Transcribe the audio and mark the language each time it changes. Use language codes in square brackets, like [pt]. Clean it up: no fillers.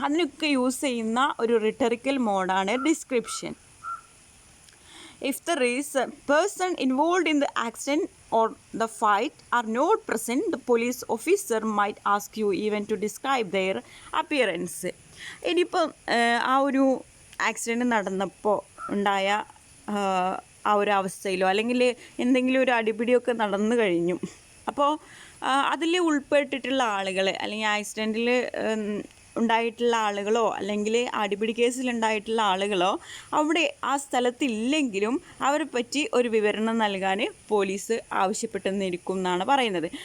[ml] അതിനൊക്കെ യൂസ് ചെയ്യുന്ന ഒരു റിട്ടറിക്കൽ മോഡാണ് description. [en] If the person involved in the accident or the fight are not present, the police officer might ask you even to describe their appearance. [ml] ഇനിയിപ്പം ആ ഒരു accident നടന്നപ്പോൾ ഉണ്ടായ ആ ഒരു അവസ്ഥയിലോ അല്ലെങ്കിൽ എന്തെങ്കിലും ഒരു അടിപിടിയൊക്കെ നടന്നു കഴിഞ്ഞു, അപ്പോൾ അതിൽ ഉൾപ്പെട്ടിട്ടുള്ള ആളുകൾ അല്ലെങ്കിൽ ആക്സിഡൻറ്റിൽ ഉണ്ടായിട്ടുള്ള ആളുകളോ അല്ലെങ്കിൽ അടിപിടി കേസിലുണ്ടായിട്ടുള്ള ആളുകളോ അവിടെ ആ സ്ഥലത്തില്ലെങ്കിലും അവരെ പറ്റി ഒരു വിവരണം നൽകാൻ പോലീസ് ആവശ്യപ്പെട്ടെന്നിരിക്കും എന്നാണ് പറയുന്നത്.